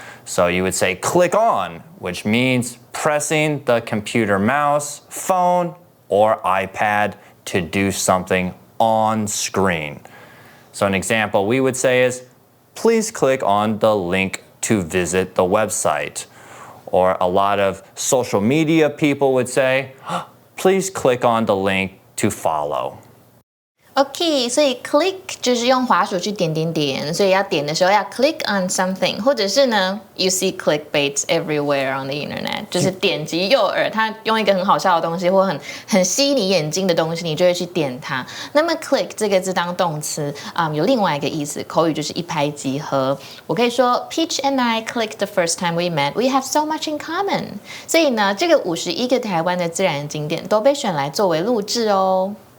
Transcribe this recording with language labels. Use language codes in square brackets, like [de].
[en] So you would say click on, which means pressing the computer mouse, phone, or iPad to do something on screen. So an example we would say is, please click on the link to visit the website. Or a lot of social media people would say, please click on the link to follow. [zh] OK， 所以 click 就是用滑鼠去点点点，所以要点的时候要 click on something， 或者是呢 ， [en] you see clickbaits everywhere on the internet， [zh] 就是点击诱饵，它用一个很好笑的东西或很吸你眼睛的东西，你就会去点它。那么 click 这个字当动词，有另外一个意思，口语就是一拍即合。我可以说 [en] Peach and I clicked the first time we met. We have so much in common. [zh] 所以呢，这个51个台湾的自然景点都被选来作为录制哦。